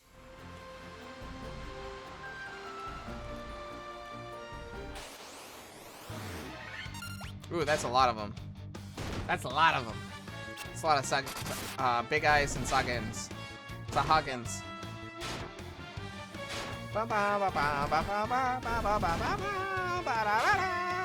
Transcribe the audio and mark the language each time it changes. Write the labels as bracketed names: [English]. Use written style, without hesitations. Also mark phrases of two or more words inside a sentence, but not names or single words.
[English] Ooh, that's a lot of them. That's a lot of them. It's a lot of big eyes and Sahagins. Sahagins. Ba ba ba ba ba ba ba ba ba ba ba ba ba ba.